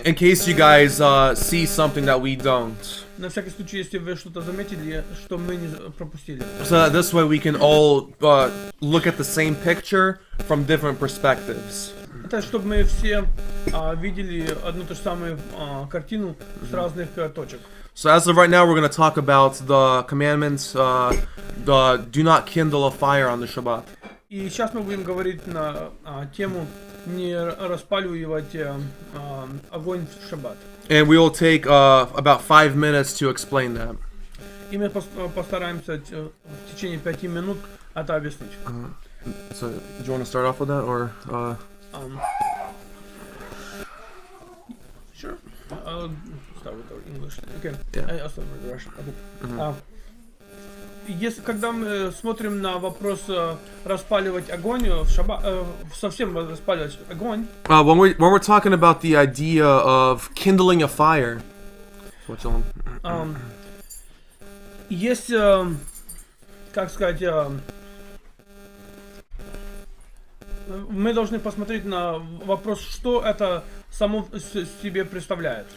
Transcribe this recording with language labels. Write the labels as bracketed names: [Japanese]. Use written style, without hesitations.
[English] In case you guys see something that we don't. [Russian] На всякий случай, если вы что-то заметили, что мы не пропустили. [English] So that this way we can all look at the same picture from different perspectives. [Russian] Это чтобы мы все видели одну ту же самую картину с разных точек. [English] So as of right now, we're going to talk about the commandments, do not kindle a fire on the Shabbat. [Russian] И сейчас мы будем говорить на тему не распаливать огонь в шаббат. [English] And we will take about 5 minutes to explain that. [Russian] И мы постараемся в течение 5 минут это объяснить. [English] So, do you want to start off with that, or? Sure. I'll start with English. Okay. Yeah. I'll start with Russian. Okay. [Russian] если, когда мы смотрим на вопрос распаливать огонь, совсем распаливать огонь, [English] when we're talking about the idea of kindling a fire, [Russian] есть, как сказать, мы должны посмотреть на вопрос, что это само себе представляет.